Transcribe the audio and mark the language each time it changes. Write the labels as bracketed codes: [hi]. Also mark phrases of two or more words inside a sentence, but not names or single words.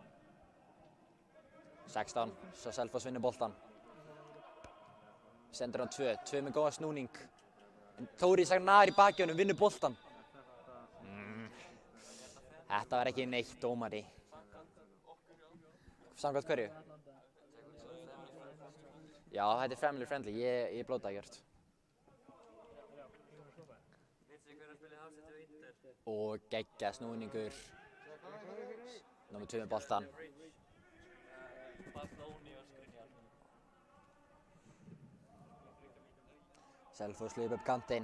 [is] 16, svo Selfoss vinnur boltan. Sendur hann 2 með góðan snúning. En Þór Ísak nær í baki honum, vinnur boltan. Þetta var ekki neitt, dómari. Samkvæmt hverju? Já, þetta er [en] family friendly, [is] ég blóta ekkert. Og geggja snúningur. Númer 2 með boltan. Selfoss hleyp upp kantinn.